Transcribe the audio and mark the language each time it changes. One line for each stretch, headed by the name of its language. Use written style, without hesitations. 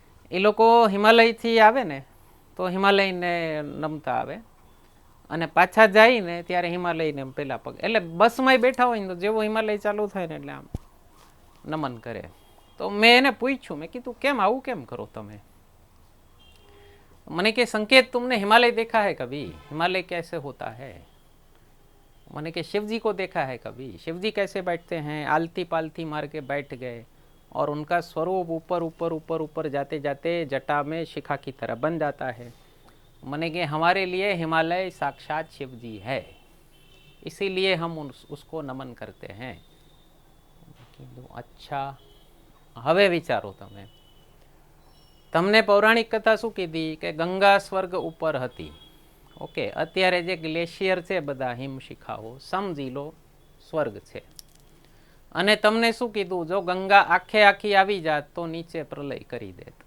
Gujarati: એ લોકો હિમાલયથી આવે ને તો હિમાલયને નમતા આવે અને પાછા જાય ને ત્યારે હિમાલયને પેલા પગ, એટલે બસમાં બેઠા હોય ને તો જેવો હિમાલય ચાલુ થાય ને એટલે આમ નમન કરે. તો મેં એને પૂછ્યું, મેં કીધું કેમ આવું કેમ કરો તમે? મને કે
Hindi: संकेत तुमने हिमालय देखा है कभी? हिमालय कैसे होता है? मैंने कि शिव जी को देखा है कभी? शिव जी कैसे बैठते हैं? आलती पालती मार के बैठ गए और उनका स्वरूप ऊपर ऊपर ऊपर ऊपर जाते जाते जटा में शिखा की तरह बन जाता है. मैंने कि हमारे लिए हिमालय साक्षात शिव जी है, इसीलिए हम उसको नमन करते हैं.
Gujarati: अच्छा, હવે વિચારો તમે, તમને પૌરાણિક કથા શું કીધી કે ગંગા સ્વર્ગ ઉપર હતી. ઓકે, અત્યારે જે ગ્લેશિયર છે બધા હિમશિખાઓ સમજી લો સ્વર્ગ છે. અને તમને શું કીધું, જો ગંગા આખે આખી આવી જાત તો નીચે પ્રલય કરી દેત.